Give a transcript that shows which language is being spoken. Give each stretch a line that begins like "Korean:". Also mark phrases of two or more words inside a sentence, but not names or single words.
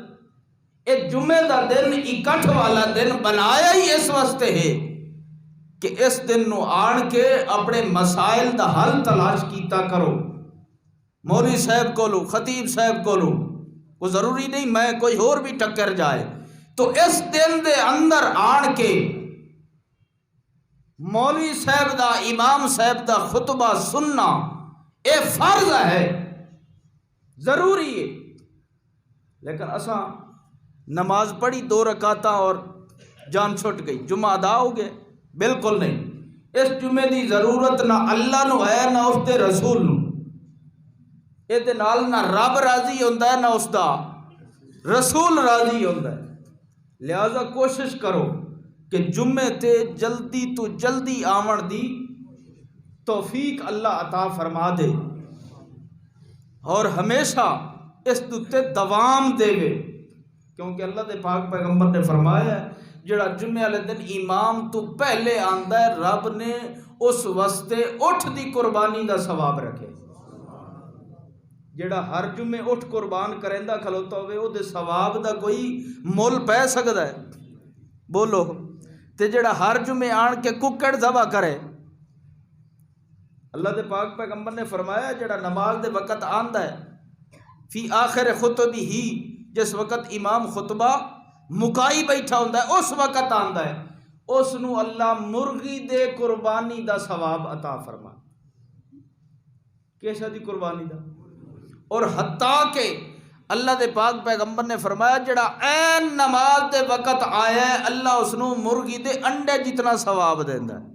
Punjabi: اے جمعے دا دن اکٹھ والا دن بنایا ہی اس واسطے ہے کہ اس دن نو آن کے اپنے مسائل دا حل تلاش کیتا کرو، مولوی صاحب کولو، خطیب صاحب کولو، وہ ضروری نہیں میں کوئی اور بھی ٹکر جائے، تو اس دن دے اندر آن کے مولوی صاحب دا، امام صاحب دا خطبہ سننا اے فرض ہے، ضروری ہے۔ لیکن اساں نماز پڑھی 2 رکعتاں اور جان چھٹ گئی، جمعہ ادا ہو گئے؟ بالکل نہیں۔ اس جمعے دی ضرورت نہ اللہ نو ہے نہ اس دے رسول نو، اے دے نال نہ رب راضی ہوندا ہے نہ اس دا رسول راضی ہوندا ہے۔ لہذا کوشش کرو کہ جمعے تے جلدی تو جلدی آمن دی توفیق اللہ عطا فرما دے، اور ہمیشہ اس تے دوام دے گے، کیونکہ اللہ دے پاک پیغمبر نے فرمایا ہے جڑا جمعے والے دن امام تو پہلے آندا ہے رب نے اس واسطے اٹھ دی قربانی دا ثواب رکھے۔ جڑا ہر جمعے اٹھ قربان کریندا کھلوتا ہوئے او دے ثواب دا کوئی مول پہ سکدا ہے؟ بولو۔ تے جڑا ہر جمعے آن کے ککڑ ذبح کرے، اللہ دے پاک پیغمبر نے فرمایا جڑا نماز دے وقت آندا ہے
Arabic: فی آخر
Punjabi: خطبی ہی، جس وقت امام خطبہ مکائی بیٹھا ہوندا ہے اس وقت آندا ہے، اس نو اللہ مرغی دے قربانی دا ثواب عطا فرما۔ کیسا دی قربانی دا؟ اور حتیٰ کہ اللہ دے پاک پیغمبر نے فرمایا جڑا عین نماز دے وقت آیا ہے اللہ اس نو مرغی دے انڈے جتنا ثواب دیندا ہے۔